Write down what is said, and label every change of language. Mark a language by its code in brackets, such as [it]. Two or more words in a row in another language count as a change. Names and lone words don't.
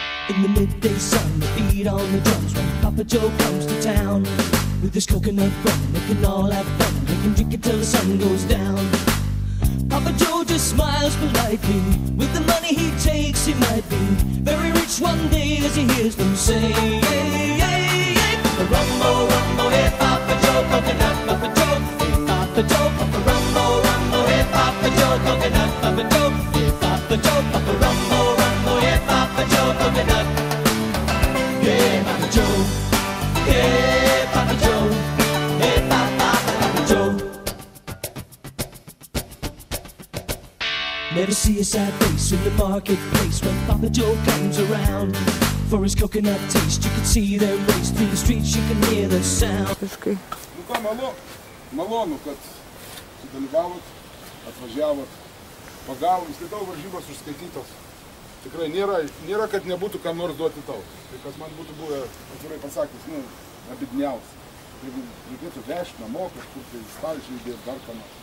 [en] In the midday sun, the beat on the drums when Papa Joe comes to town. With his coconut rum, they can all have fun. They can drink it till the sun goes down. Papa Joe just smiles politely. With the money he takes, he might be very rich one day as he hears them say, hey, hey, hey. Rumbo, rumbo, hey, Papa Joe, coconut, Papa Joe, hey, Papa Joe, Papa Rumbo, rumbo, hey, Papa Joe, coconut, Papa Joe, hey, Papa Joe, Papa Rumbo, rumbo, hey, Papa Joe, coconut, hey, Papa Joe, hey, Papa Joe, hey, Papa Joe. Never see a sad face in the marketplace when Papa Joe comes around. For his coconut taste, you can see them race through the streets, you can hear the sound. [lt] Nu ką, malonu, kad sudalyvavot, atvažiavot, pagavom, skaitau varžybos užskaitytos. Tikrai nėra, kad nebūtų kam nors duoti tau. Tai kas man būtų buvę, atvirai pasakys, abidniausia. Jeigu reikėtų vežti namo, kažkur tai stalčiai įdėti dar ką nors.